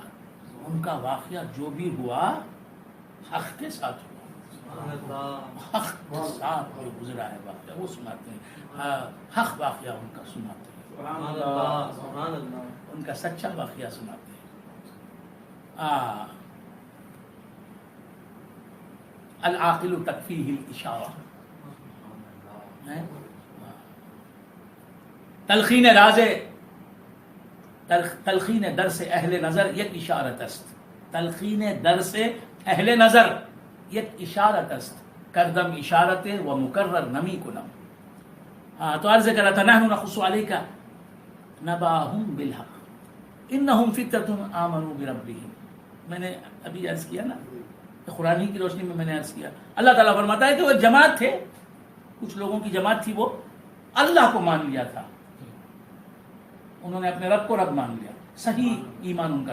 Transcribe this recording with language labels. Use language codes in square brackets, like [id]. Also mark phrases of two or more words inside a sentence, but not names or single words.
[ur] ان کا واقعہ جو بھی ہوا حق کے ساتھ ہوا، حق کے ساتھ جو گزرا ہے واقعہ وہ سناتے ہیں. حق واقعہ ان کا سناتے ہیں، ان کا سچا واقعہ سناتے ہیں. [ar] العاقل تکفیہ الاشارہ. [fa] تلخین راز تلخین درس اہل نظر یک اشارت است. تلخین درس اہل نظر یک اشارت است، کردم اشارت و مکرر نمی کنم. [ur] تو عرض کرا تھا [ar] نحن نقص علیک نباہم بالحق. انہم فتۃ آمنوا بربہم. [ur] میں نے ابھی عرض کیا نا، قرآن کی روشنی میں نے عرض کیا، اللہ تعالیٰ فرماتا ہے کہ وہ جماعت تھے، کچھ لوگوں کی جماعت تھی، وہ اللہ کو مان لیا تھا، انہوں نے اپنے رب کو رب مان لیا، صحیح ایمان ان کا تھا.